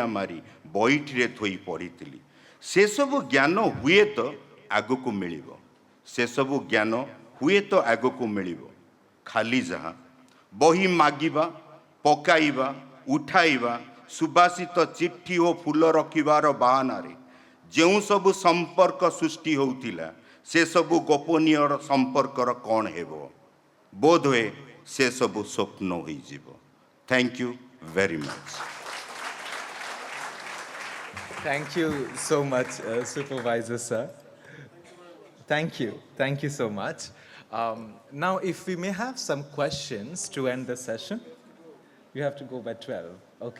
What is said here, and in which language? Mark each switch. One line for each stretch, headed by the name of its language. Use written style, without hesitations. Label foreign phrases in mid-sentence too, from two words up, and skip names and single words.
Odia: ମାରି ବଇଠିରେ ଥୋଇ ପଡ଼ିଥିଲି ସେସବୁ ଜ୍ଞାନ ହୁଏତ ଆଗକୁ ମିଳିବ ସେସବୁ ଜ୍ଞାନ ହୁଏତ ଆଗକୁ ମିଳିବ ଖାଲି ଯାହା ବହି ମାଗିବା ପକାଇବା ଉଠାଇବା ସୁବାସିତ ଚିଠି ଓ ଫୁଲ ରଖିବାର ବାହାନାରେ ଯେଉଁ ସବୁ ସମ୍ପର୍କ ସୃଷ୍ଟି ହେଉଥିଲା ସେସବୁ ଗୋପନୀୟର ସମ୍ପର୍କର କ'ଣ ହେବ ବୋଧହୁଏ ସେସବୁ ସ୍ୱପ୍ନ ହୋଇଯିବ
English: thank you very much. Thank you so much, Supervisor sir. Thank you so much. Now, if we may have some questions to end the session. You have to go by 12. Okay.